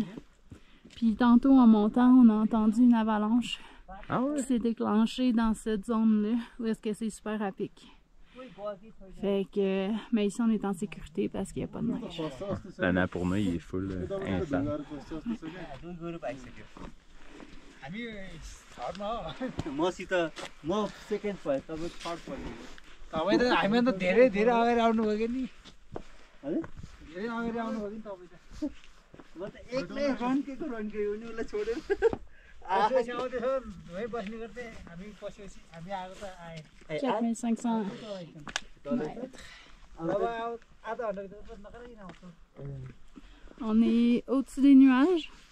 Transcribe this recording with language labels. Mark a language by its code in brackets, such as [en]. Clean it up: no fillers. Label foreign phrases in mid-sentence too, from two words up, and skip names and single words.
[fr] Puis tantôt en montant, on a entendu une avalanche Ah ouais? qui s'est déclenchée dans cette zone-là où est-ce que c'est super à pic. Fait que, mais ici on est en sécurité parce qu'il n'y a pas de neige. L'Annapurna, il est full instable. [ne] मसित म सेकेन्ड भयो तपाईँ थर्ड भयो तपाईँ त हामी त धेरै धेरै अगाडि आउनुभयो कि नि धेरै अगाडि आउनुभयो कि तपाईँ त म त एक्लै रन्केको नि उसलाई छोडेर आएपछि आउँदैछ भए बस्ने गर्दै हामी पसेपछि हामी आएको त आए [fr] 4500 mètres. [ne] अब आधा घन्टाभित्र नकराइकन आउँछ [fr] On est au-dessus des nuages.